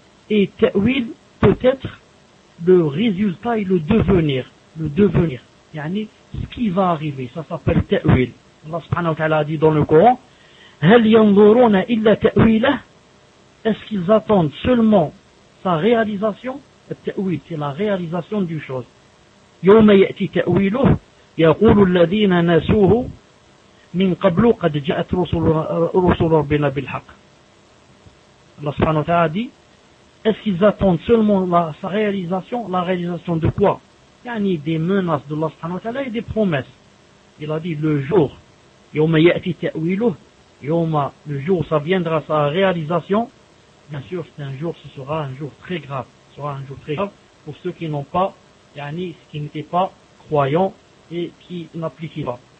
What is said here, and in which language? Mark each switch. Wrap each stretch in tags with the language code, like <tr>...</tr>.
<fr>Et ta'wil, peut-être le résultat et le devenir. Yani, ce qui va arriver, ça s'appelle ta'wil. Allah subhanahu wa ta'ala a dit dans le Coran, «</fr> <ar>هَلْ يَنْظُرُونَ إِلَّا تَأْوِيلَهُ</ar> <fr>» Est-ce qu'ils attendent seulement sa réalisation? Ta'wil, c'est la réalisation du chose.</fr> <ar>« يَوْمَ يَأْتِ تَأْوِيلُهُ يَقُولُ الَّذِينَ نَسُوهُ مِنْ قَبْلُ قَدْ جَأَتْ رُسُلُ رَبِّنَا بِالْحَقِّ » Allah subhanahu wa ta'ala</ar> <fr>a dit, est-ce qu'ils attendent seulement sa réalisation? La réalisation de quoi? Yani des menaces de Allah subhanahu wa ta'ala et des promesses. Il a dit le jour,</fr> <ar>yoma ya'ti ta'wiluh,</ar> <fr>yoma, le jour ça viendra sa réalisation. Bien sûr, c'est un jour, ce sera un jour très grave. Ce sera un jour très grave pour ceux qui n'ont pas, yani, qui n'étaient pas croyants et qui n'appliquaient pas.</fr>